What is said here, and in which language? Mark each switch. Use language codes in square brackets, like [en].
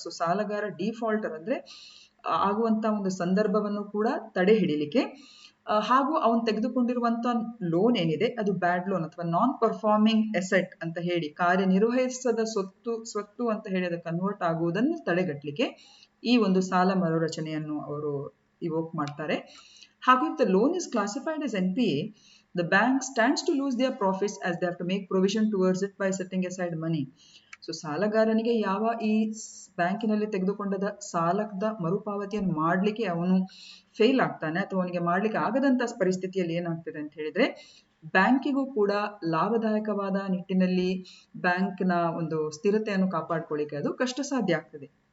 [kn] So ಸಾಲಗಾರ defaulter ಅಂದ್ರೆ ಆಗುವಂತಹ ಒಂದು ಸಂದರ್ಭವನ್ನು ಕೂಡ ತಡೆ ಹಿಡಿಲಿಕ್ಕೆ, ಹಾಗೂ ಅವನು ತೆಗೆದುಕೊಂಡಿರುವಂತಹ ಲೋನ್ ಏನಿದೆ ಅದು ಬ್ಯಾಡ್ ಲೋನ್ ಅಥವಾ ನಾನ್ ಪರ್ಫಾರ್ಮಿಂಗ್ ಎಸೆಟ್ ಅಂತ ಹೇಳಿ, ಕಾರ್ಯನಿರ್ವಹಿಸದ ಸ್ವತ್ತು ಅಂತ ಹೇಳಿ ಅದು ಕನ್ವರ್ಟ್ ಆಗುವುದನ್ನು ತಡೆಗಟ್ಟಲಿಕ್ಕೆ ಈ ಒಂದು ಸಾಲ ಮರುರಚನೆಯನ್ನು ಅವರು ಇವೋಕ್ ಮಾಡ್ತಾರೆ. ಹಾಗೂ [en] if the loan is classified as NPA, the bank stands to lose their profits as they have to make provision towards it by setting aside money. [kn] So ಸಾಲಗಾರನಿಗೆ ಯಾವ ಈ ಬ್ಯಾಂಕಿನಲ್ಲಿ ತೆಗೆದುಕೊಂಡ ಸಾಲದ ಮರುಪಾವತಿಯನ್ನು ಮಾಡಲಿಕ್ಕೆ ಅವನು ಫೇಲ್ ಆಗ್ತಾನೆ ಅಥವಾ ಅವನಿಗೆ ಮಾಡ್ಲಿಕ್ಕೆ ಆಗದಂತ ಪರಿಸ್ಥಿತಿಯಲ್ಲಿ ಏನಾಗ್ತದೆ ಅಂತ ಹೇಳಿದ್ರೆ, ಬ್ಯಾಂಕಿಗೂ ಕೂಡ ಲಾಭದಾಯಕವಾದ ನಿಟ್ಟಿನಲ್ಲಿ ಬ್ಯಾಂಕ್ನ ಒಂದು ಸ್ಥಿರತೆಯನ್ನು ಕಾಪಾಡ್ಕೊಳ್ಳಿಕ್ಕೆ ಅದು ಕಷ್ಟ ಸಾಧ್ಯ ಆಗ್ತದೆ.